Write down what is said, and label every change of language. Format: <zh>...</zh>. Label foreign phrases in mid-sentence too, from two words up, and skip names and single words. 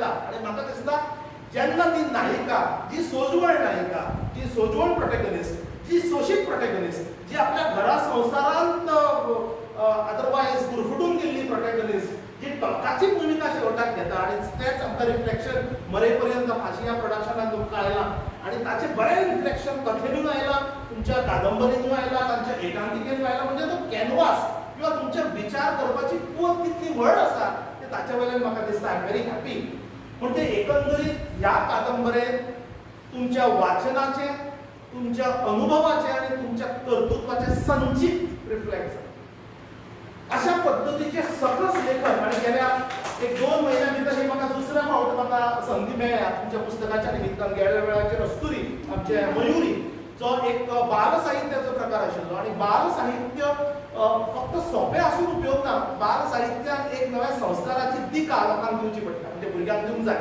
<kok>आणि म्हाका दिसता जेन्ना ती नायिका, जी सोजवळ नायिका, जी सोजवळ प्रोटॅगोनिस्ट, जी सोशीत प्रोटॅगोनिस्ट, जी आपल्या घरा संवसारांत अदरवायज गुरफटून गेल्ली प्रोटॅगोनिस्ट, जी टोकाची भूमिका शेवटाक घेता आणि तेच आमकां रिफ्लेक्शन मरेपर्यंत फाशी ह्या प्रोडक्शनान तुमकां आयलां आणि ताचें बरें रिफ्लेक्शन कथेनूय आयलां, तुमच्या कादंबरीनूय आयलां, तांच्या एकांकिकेनूय आयलां. म्हणजे तो कॅनवास किंवा तुमचे विचार करपाची पोत कितली व्हड आसा ते ताच्या वयल्यान म्हाका दिसता.</kok> <en>I am very happy.</en> <kok>म्हणजे एकंदरीत ह्या कादंबरेंत तुमच्या वाचनाचे, तुमच्या अनुभवाचे आणि तुमच्या कर्तृत्वाचे संचित रिफ्लेक्ट जाता. अशा पद्धतीचे सकस लेखन. आणि गेल्या 1-2 महिन्या भितर म्हाका दुसऱ्या फावट म्हाका संधी मेळ्ळ्या तुमच्या पुस्तकाच्या निमित्तान. गेल्या वेळाचेर अस्तुरी आमचे मयुरी जो एक बाल साहित्याचो प्रकार आशिल्लो आणि बाल साहित्य फक्त सोंपें आसून उपयोग ना. बाल साहित्यात एक नव्या संस्काराची दिका लोकांक दिवची पडटा. म्हणजे भुरग्यांक दिवंक जाय.</kok>